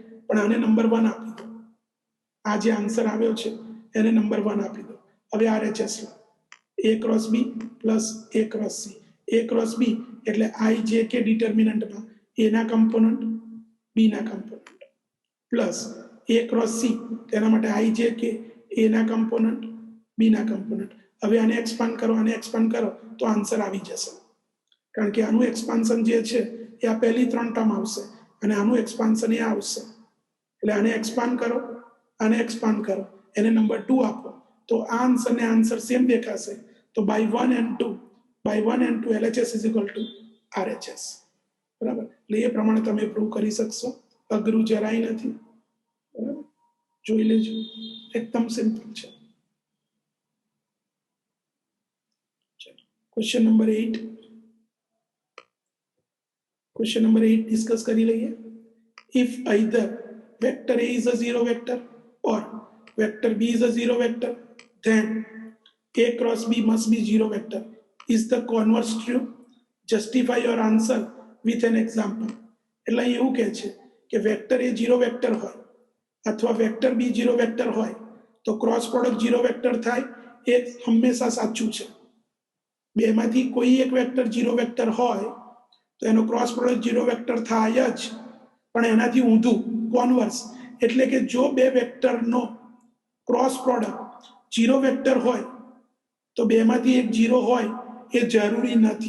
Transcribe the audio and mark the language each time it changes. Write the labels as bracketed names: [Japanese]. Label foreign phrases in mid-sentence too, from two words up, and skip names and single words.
[Gujarati] પણ આને નંબર 1 આપી દો, આ જે આન્સર આવ્યો છે એને નંબર 1 આપી દો. હવે RHS લો, [English] a cross b plus a cross c. a cross b [Gujarati] એટલે I j k ડિટર્મિનન્ટમાં a ના કમ્પોનન્ટ b ના કમ્પોનન્ટ [English] plus a cross c [Gujarati] તેના માટે I j k a ના કમ્પોનન્ટ b ના કમ્પોનન્ટ. હવે આને એક્સપાન્ડ કરો તો આન્સર આવી જશે, કારણ કે આનું એક્સપાન્શન જે છે એ આ પહેલી 3 ટર્મ આવશે અને આનું એક્સપાન્શન એ આવશે. એટલે આને એક્સપાન્ડ કરો, આને એક્સપાન્ડ કરો, એને નંબર 2 આપો તો આ આન્સરને આન્સર સેમ દેખાશે. [English] તો by 1 and 2 LHS is equal to RHS, બરાબર? [Gujarati] એટલે એ પ્રમાણે તમે પ્રૂવ કરી શકશો, અઘરું જરાય નથી, બરાબર? જોઈ લેજો, એકદમ સિમ્પલ છે. ક્વેશ્ચન નંબર 8 ડિસ્કસ કરી લઈએ. [English] If either vector A is a zero vector or vector B is a zero vector, then A cross B must be zero vector. Is the converse true? Justify your answer with an example. [Gujarati] એટલે એવું કહે છે કે [English] vector A zero vector [Gujarati] હોય અથવા [English] vector B zero vector [Gujarati] હોય તો [English] cross product zero vector [Gujarati] થાય, એ હંમેશા સાચું છે. બેમાંથી કોઈ એક [English] vector zero vector [Gujarati] હોય તો એનો [English] cross product zero vector [Gujarati] થાય જ, પણ એનાથી ઊંધું કોન્વર્સ, એટલે કે જો બે વેક્ટરનો [English] cross product zero vector [Gujarati] હોય તો બેમાંથી એક ઝીરો હોય એ જરૂરી નથી.